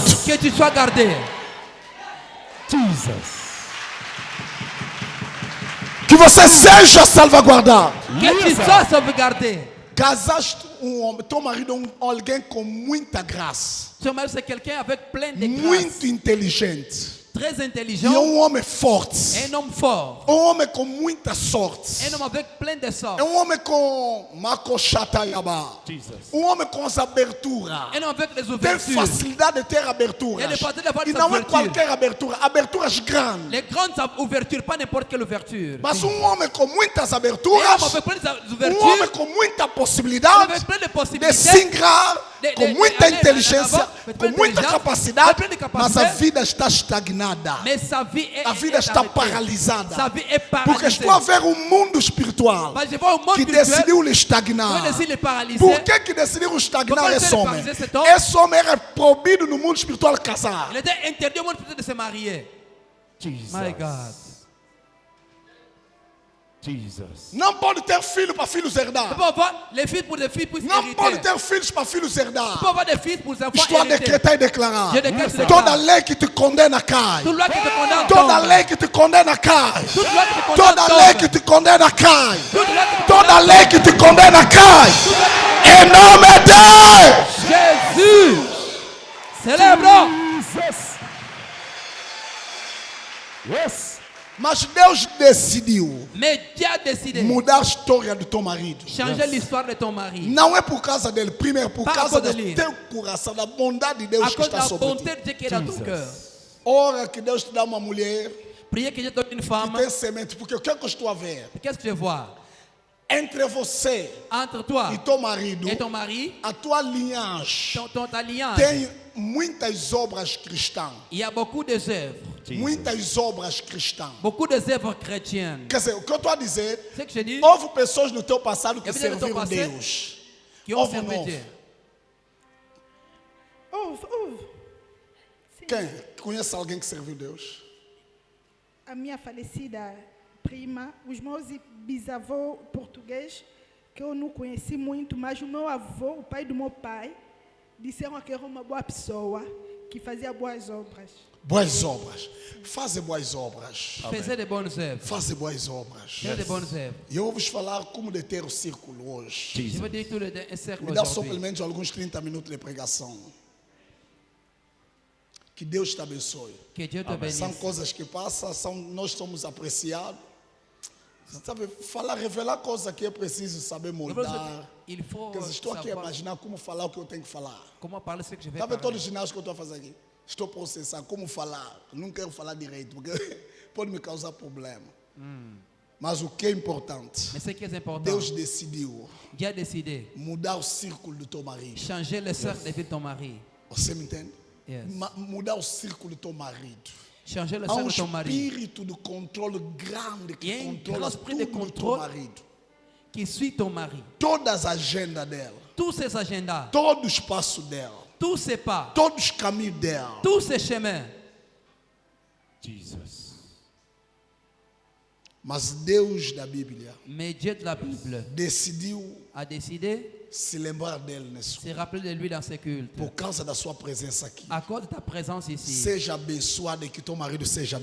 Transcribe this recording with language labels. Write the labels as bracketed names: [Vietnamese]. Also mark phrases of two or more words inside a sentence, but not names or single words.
[French] Que tu sois gardé. Jesus. [Portuguese] Que você seja salvaguardado. [French] Que tu sois sauvegardé. [Portuguese] Casaste homem, teu marido alguém com muita graça, [French] Ton mari, c'est quelqu'un avec plein de grâce. [Portuguese] muito inteligente. [French] très [Portuguese] E [French] intelligent, [Portuguese] homem forte. [French] un homme fort, [Portuguese] Homem com muita sorte. [French] un homme avec plein de sorts, [Portuguese] Homem com macochatayaba. Jesus. Homem com as aberturas. [French] un homme avec les [Portuguese] Tem [French] ouvertures. [Portuguese] facilidade de ter aberturas. Ele pode levar E essa não é abertura. qualquer abertura, aberturas grandes. [French] Les grandes ouvertures, pas n'importe quelle ouverture. [Portuguese] Mas homem com muitas [French] Un [Portuguese] aberturas, [French] homme avec plein [Portuguese] homem [French] d'ouvertures, [Portuguese] com muita possibilidade [French] avec plein de [Portuguese] de [French] possibilités, [Portuguese] singrar, com muita [French] aller [Portuguese] inteligência, [French] d'avant, [Portuguese] com muita inteligência, capacidade, [French] plein de [Portuguese] mas a capacidade. vida está estagnada. [French] mais sa vie est, [Portuguese] A vida está [French] arrêtée. [Portuguese] paralisada. [French] Sa vie est [Portuguese] Porque [French] paralysée. [Portuguese] estou a ver um mundo espiritual Mas [French] je vois un monde [Portuguese] que [French] spirituel [Portuguese] decidiu lhe estagnar. [French] qui décide de paralyser. [Portuguese] Por que decidiram estagnar [French] Pourquoi [Portuguese] esse ele homem? [French] paralisou cet homme? [Portuguese] Esse homem era proibido no mundo espiritual casar. [French] Il était interdit au monde spirituel de se marier. [Portuguese] Jesus. [English] My God. [Portuguese] Jesus. Não pode ter filho para filhos [French] Tu [Portuguese] herdar. [French] peux avoir les fils pour des filles puissent [Portuguese] Não pode [French] hériter. [Portuguese] ter filhos para filhos [French] Tu peux [Portuguese] herdar. [French] avoir des fils pour les enfants [Portuguese] Estou a [French] hériter. [Portuguese] decretar e declarar. [French] Je décrète ce [Portuguese] Toda [French] déclare. [Portuguese] lei que te condena cai. [French] Toute loi qui te condamne [Portuguese] Toda [French] tombe. [Portuguese] lei que te condena cai. [French] Toute loi qui te condamne [Portuguese] Toda lei que [French] tombe. [Portuguese] te condena cai. [French] Toute loi qui te [Portuguese] Toda [French] condamne [Portuguese] lei que te condena cai. Em nome de [French] Jésus. Célèbre. [Portuguese] Jesus. Yes. Mas Deus decidiu [French] Mais Dieu a décidé [Portuguese] mudar a história do teu marido. [French] changer l'histoire de ton mari. [Portuguese] Não é por causa dele, primeiro por [French] Pas [Portuguese] causa [French] à cause [Portuguese] do dele. teu coração, da bondade de Deus [French] À [Portuguese] que [French] cause de [Portuguese] está [French] la [Portuguese] sobre [French] bonté [Portuguese] ti. [French] de Dieu qui est dans ton Jesus. cœur. [Portuguese] Ora que Deus te dá uma mulher [French] Priez que Dieu te donne une [Portuguese] que [French] femme. [Portuguese] tem semente, porque o que é que eu estou a ver? [French] Qu'est-ce que je vois? [Portuguese] Entre você [French] Entre toi [Portuguese] e teu marido, [French] et ton mari, [Portuguese] a tua linhagem [French] ta alliance, [Portuguese] tem muitas obras cristãs. [French] il y a beaucoup d'œuvres. [Portuguese] Muitas obras cristãs. [French] Beaucoup d'œuvres chrétiennes. [Portuguese] Quer dizer, o que eu estou a dizer, [French] C'est ce que je dis, [Portuguese] houve pessoas no teu passado que Eu vou dizer no teu serviram passado Deus. [French] qui ont [Portuguese] Houve [French] servi [Portuguese] novo. [French] Dieu. [Portuguese] Ouve. Sim. Quem? Conhece alguém que serviu Deus? A minha falecida prima, os meus bisavôs portugueses, que eu não conheci muito, mas o meu avô, o pai do meu pai, disseram que era uma boa pessoa, que fazia boas obras. Boas obras. Fazer boas obras. [French] Faisez de bonnes œuvres. [Portuguese] Fazer boas obras. [French] Faites de bonnes œuvres. [Portuguese] E eu vou vos falar como deter o círculo hoje. [French] Je Jesus. veux dire tout un cercle [Portuguese] Me dá só [French] aujourd'hui. [Portuguese] pelo menos alguns 30 minutos de pregação. Que Deus te abençoe. [French] Que Dieu te bénisse. [Portuguese] São coisas que passam, nós somos apreciados. Sabe, falar, revelar coisas que é preciso saber moldar. [French] Il faut [Portuguese] Quer dizer, estou aqui a [French] savoir [Portuguese] imaginar como falar o que eu tenho que falar. [French] comment parler ce que je vais [Portuguese] Está vendo todo o [French] parler. [Portuguese] ginásio que eu estou a fazer aqui? Estou a processar como falar. Não quero falar direito, porque pode me causar problema. Mas o que é importante, [French] Mais ce qui est important, [Portuguese] Deus decidiu [French] Dieu a décidé [Portuguese] mudar o círculo do teu marido. [French] changer le cercle de vie de ton mari. [Portuguese] Você me entende? Yes. Mudar o círculo do teu marido. [French] Changer le [Portuguese] Há [French] cercle de ton mari. [Portuguese] espírito de controle grande E que um controla grande espírito de tudo do teu controle. marido. [French] Qui suit ton mari. [Portuguese] Todas as agendas dela, [French] Tous ses agendas, [Portuguese] todo o espaço dela, [French] tous ses pas, [Portuguese] todos os caminhos dela. [French] tous ses chemins. Jesus. [Portuguese] Mas Deus da Bíblia [French] Mais Dieu de la Bible [Portuguese] decidiu [French] a décidé [Portuguese] se lembrar dele nesse [French] de se rappeler de lui dans ses cultes. [Portuguese] por causa da sua presença aqui. [French] À cause de ta présence ici. [Portuguese] Seja abençoado e que teu marido seja